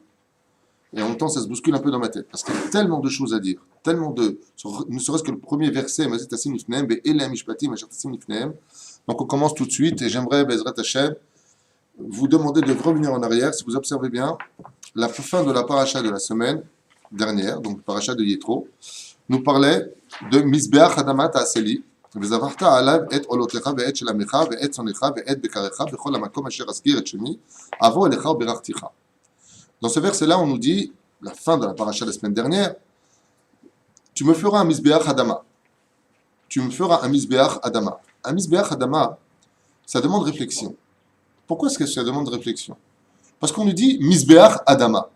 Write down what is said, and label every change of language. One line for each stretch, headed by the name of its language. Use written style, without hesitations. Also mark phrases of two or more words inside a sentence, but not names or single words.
French: Et en même temps, ça se bouscule un peu dans ma tête, parce qu'il y a tellement de choses à dire, ne serait-ce que le premier verset, donc on commence tout de suite, et j'aimerais,
Hebrew: בעזרת השם,
French: vous demander de revenir en arrière, si vous observez bien, la fin de la paracha de la semaine dernière, donc paracha de Yétro, nous parlait de
Hebrew: מזבח אדמה תעשה לי, וזבחת עליו את עולותיך ואת שלמך ואת צונך ואת בקריך בכל המקום אשר אזכיר את שמי, אבוא אליך וברכתיך.
French: Dans ce verset-là, on nous dit, la fin de la paracha de la semaine dernière, tu me feras un
Hebrew: מזבח אדמה.
French: Tu me feras un
Hebrew: מזבח אדמה.
French: Un
Hebrew: מזבח אדמה,
French: ça demande réflexion. Pourquoi est-ce que ça demande réflexion? Parce qu'on nous dit
Hebrew: מזבח אדמה.